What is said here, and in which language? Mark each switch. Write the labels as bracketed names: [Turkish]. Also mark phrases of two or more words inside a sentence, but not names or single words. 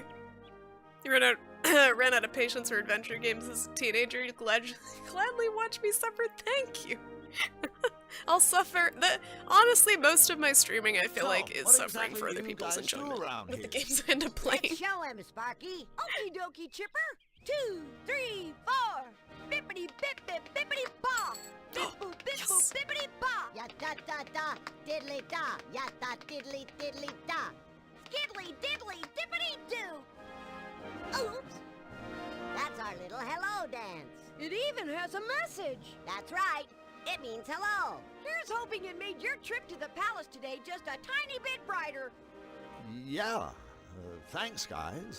[English] You ran out of patience for adventure games as a teenager. You gladly watch me suffer. Thank you. I'll suffer. Honestly, most of my streaming, I feel like, is suffering for other people's enjoyment with the games I end up playing. Let's show him, Sparky. Okie dokie, Chipper. 2, 3, 4. Bippity bip bip bippity paw. Bip boop bip boop bippity paw. Ya da da da, diddly da. Ya da diddly diddly da. Skiddly diddly dippity doo. Oops. That's our little hello dance. It even has a message. That's right. It means hello. Here's hoping it made your trip to the palace today just a tiny bit brighter. Yeah, thanks guys.